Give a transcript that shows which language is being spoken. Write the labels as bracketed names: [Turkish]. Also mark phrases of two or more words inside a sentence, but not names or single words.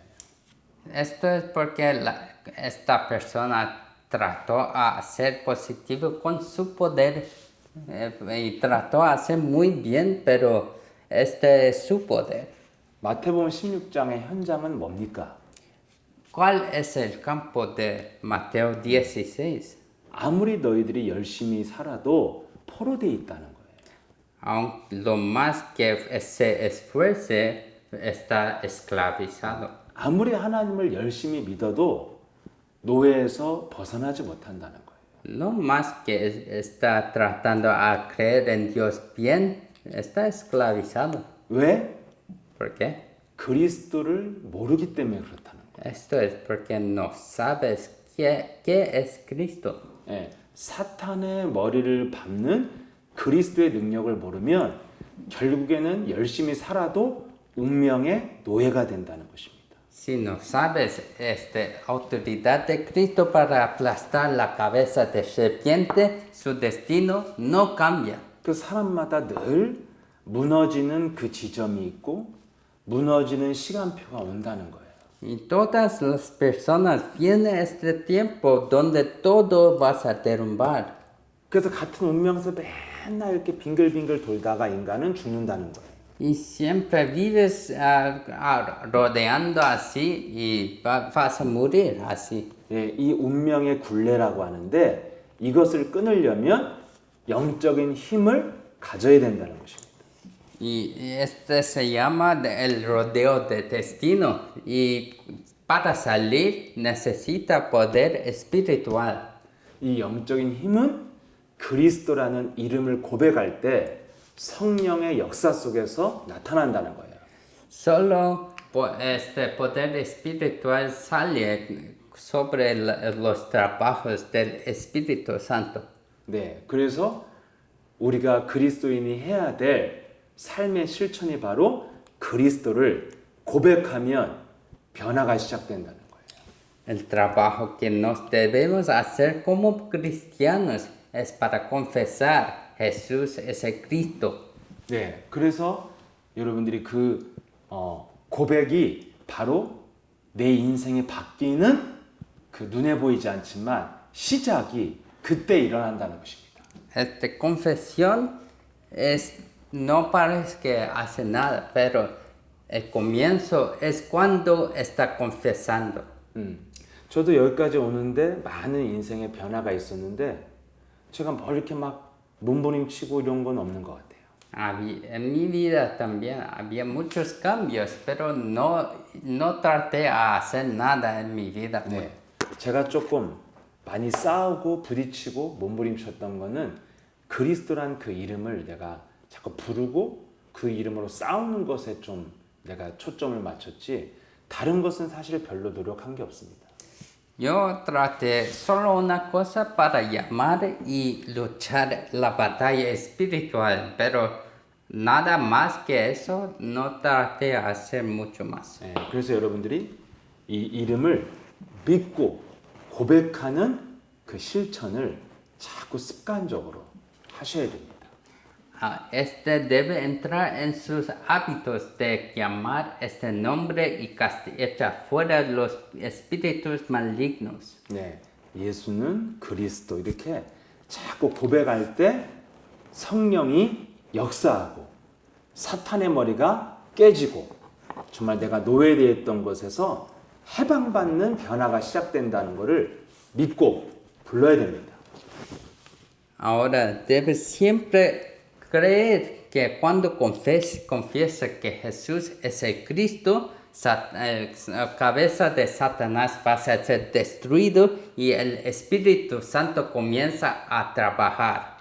[Spanish] Esto es porque esta persona trató a ser positivo con su poder y trató a hacer muy bien, pero este es su poder. [Korean] 마태복음 16장의 현장은 뭡니까? [Spanish] ¿Cuál es el campo de Mateo 16? [Korean] 아무리 너희들이 열심히 살아도 포로되어 있다는 거예요. [Spanish] Aunque lo más que se esfuerce, está esclavizado. [Korean] 아무리 하나님을 열심히 믿어도 노예에서 벗어나지 못한다는 거예요. [Spanish] No más que está tratando a creer en Dios bien, está esclavizado. [Korean] 왜? [Spanish] ¿Por qué? [Korean] 그리스도를 모르기 때문에 그렇다는 거예요. [Spanish] Esto es porque no sabes qué es Cristo. [Korean] 예, 사탄의 머리를 밟는 그리스도의 능력을 모르면 결국에는 열심히 살아도 운명의 노예가 된다는 것입니다. [Spanish] Si no sabes esta autoridad de Cristo para aplastar la cabeza de serpiente, su destino no cambia. [Korean] 그 사람마다 늘 무너지는 그 지점이 있고 무너지는 시간표가 온다는 거예요. [Spanish] Y todas las personas vienen este tiempo donde todo vas a derrumbar. [Korean] 그래서 같은 운명에서 맨날 이렇게 빙글빙글 돌다가 인간은 죽는다는 거예요. [Spanish] Y siempre vives rodeando así y vas a morir así. [Korean] 예, 이 운명의 굴레라고 하는데 이것을 끊으려면 영적인 힘을 가져야 된다는 것입니다. [Spanish] Y este se llama el rodeo de destino. Y para salir necesita poder espiritual. [Korean] 이 영적인 힘은 그리스도라는 이름을 고백할 때 성령의 역사 속에서 나타난다는 거예요. [Spanish] Solo este poder espiritual sale sobre los trabajos del Espíritu Santo. [Korean] 네, 그래서 우리가 그리스도인이 해야 될 삶의 실천이 바로 그리스도를 고백하면 변화가 시작된다는 거예요. [Spanish] El trabajo que nos debemos hacer como cristianos es para confesar Jesús es el Cristo. [Korean] 네, 그래서 여러분들이 그 고백이 바로 내 인생이 바뀌는 그 눈에 보이지 않지만 시작이 그때 일어난다는 것입니다. [Spanish] Esta confesión no parece que hace nada, pero el comienzo es cuando está confesando. [Korean] 저도 여기까지 오는데 많은 인생의 변화가 있었는데 제가 뭐 이렇게 막 몸부림치고 이런 건 없는 것 같아요. [Spanish] En mi vida también había muchos cambios, pero no traté a hacer nada en mi vida. [Korean] 네, 제가 조금 많이 싸우고 부딪히고 몸부림쳤던 거는 그리스도란 그 이름을 내가 자꾸 부르고 그 이름으로 싸우는 것에 좀 내가 초점을 맞췄지 다른 것은 사실 별로 노력한 게 없습니다. [Spanish] Yo traté solo una cosa para llamar y luchar la batalla espiritual, pero nada más que eso no traté a hacer mucho más. [Korean] 네, 그래서 여러분들이 이 이름을 믿고 고백하는 그 실천을 자꾸 습관적으로 하셔야 됩니다. [Spanish] Este debe entrar en sus hábitos de llamar este nombre y echar fuera los espíritus malignos. [Korean] 네, 예수는 그리스도 이렇게 자꾸 고백할 때 성령이 역사하고 사탄의 머리가 깨지고 정말 내가 노예되었던 것에서 해방받는 변화가 시작된다는 것을 믿고 불러야 됩니다. [Spanish] Ahora debes siempre creer que cuando confiesa que Jesús es el Cristo, la cabeza de Satanás va a ser destruido y el Espíritu Santo comienza a trabajar.